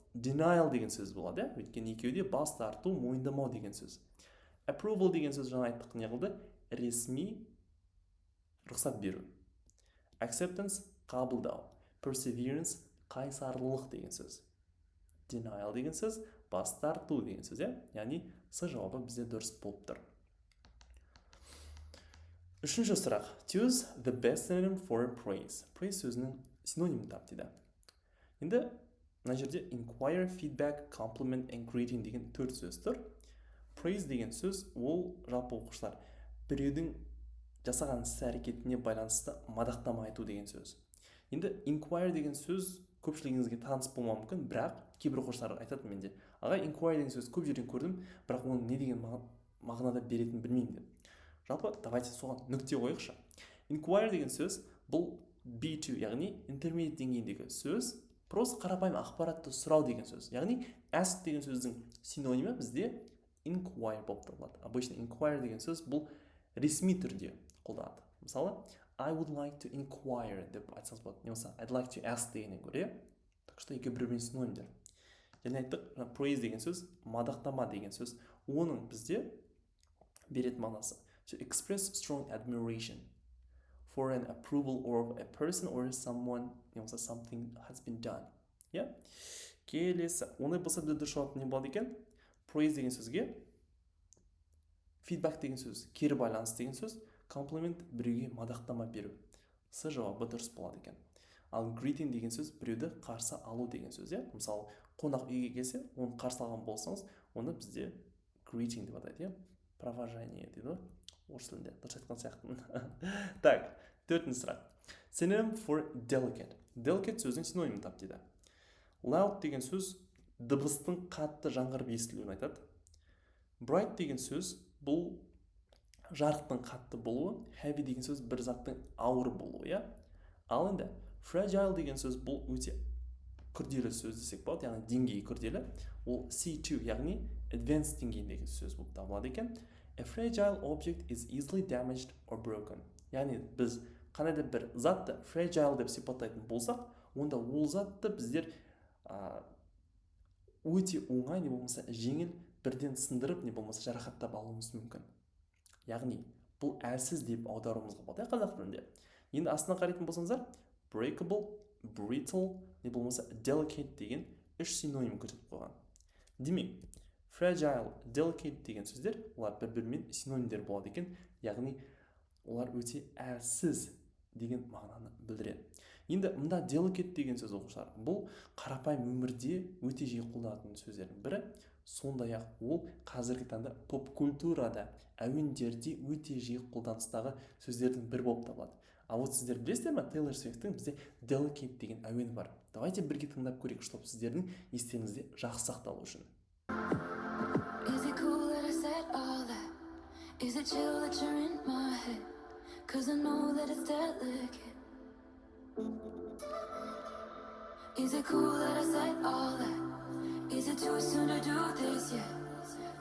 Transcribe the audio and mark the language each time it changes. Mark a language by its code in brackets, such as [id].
[kk] Denial деген сөз болады, өйткені екеуде бас тарту, мойындамау деген сөз. Approval деген сөз жаңа айттық, не қылды? Ресми рұқсат беру. Acceptance қабылдау. Perseverance қайсарлылық деген сөз. Denial деген сөз бас тарту деген сөз, яғни С жауабы бізде дұрыс болып тұр. Үшінші сұрақ. [en] Choose the best synonym for praise. [kk] Praise сөзінің синонимін тап дейді. Енді мына жерде [en] inquire, feedback, compliment and greeting [kk] деген 4 сөз тұр. Praise деген сөз ол жалпы оқушылар біреудің жасаған іс әрекетіне байланысты мадақтама айту деген сөз. Енді inquire деген сөз көпшілігіңізге таныс болмауы мүмкін, бірақ кейбір оқушылар айтады менде, аға inquire деген сөз көп жерден көрдім, бірақ оның не деген мағынада беретінін білмеймін деп. Жалпы давайте соған нүкте қойықшы. Inquire деген сөз бұл B2, яғни intermediate деңгейіндегі сөз, просто қарапайым ақпаратты сұрау деген сөз. Яғни ask деген сөздің синонимі бізде inquire болып табылады. Обычно inquire деген сөз бұл ресми түрде қолданады. Мысалы, [en] I would like to inquire [kk] деп айтсаңыз болады. Немесе [en] I'd like to ask [kk] дегеннен гөрі. [ru] Так что [kk] екі бір-біріне синонимдер. Және айттық, praise деген сөз мадақтама деген сөз. Оның бізде беретін мағынасы [en] to express strong admiration for an approval of a person or someone, [kk] немесе [en] something has been done. [kk] Келесі. Оны болса бізде дұрыс жауап не болады екен? Praise деген сөзге feedback деген сөз кері байланыс деген сөз, compliment біреуге мадақтама беру. С жауабы дұрыс болады екен. Ал greeting деген сөз біреуді қарсы алу деген сөз. Мысалы, қонақ үйге келсе, оны қарсы алған болсаңыз, оны бізде greeting деп атайды. Провожание дейді. Орыс тілінде дұрыс айтқан сияқтымын. Так, 4-ші сұрақ. [en] Synonym for delicate. [kk] Delicate сөздің синонимін тап дейді. Loud деген сөз дыбыстың қатты жаңғырып естілуін айтады. Bright деген сөз бұл жарықтың қатты болуы. Heavy деген сөз бір заттың ауыр болуы, Ал енді fragile деген сөз бұл өте күрделі сөз десек болады, яғни деңгейі күрделі. Ол C2, яғни advanced деңгейіндегі сөз болып табылады екен. [en] A fragile object is easily damaged or broken. [kk] Яғни біз қандай да бір затты fragile деп сипаттайтын болсақ, онда ол затты біздер өте оңай не болмаса жеңіл бірден сындырып не болмаса жарақаттап алуымыз мүмкін. Яғни бұл әлсіз деп аударуымызға болады қазақ тілінде. Енді астына қарайтын болсаңыздар, [en] breakable, brittle [kk] не болмаса delicate деген 3 синоним көрсетіп қойған. Демек, fragile, delicate деген сөздер олар бір-бірімен синонимдер болады екен, яғни олар өте әлсіз деген мағынаны білдіреді. Енді мында delicate деген сөз оқушылар, бұл қарапайым өмірде өте жиі қолданатын сөздердің бірі, сондай-ақ ол қазіргі таңда поп культурада, әуендерде өте жиі қолданыстағы сөздердің бірі болып табылады. А вот сіздер білесіздер ме, Taylor Swift'тің бізде delicate деген әуені бар. Давайте бірге тыңдап көрейік, чтобы сіздердің естеріңізде жақсы сақталу үшін. [en] Is it cool that I said all that? Is it chill that you're in my head? Cause I know that it's delicate. Is it cool that I said all that? Is it too soon to do this yet?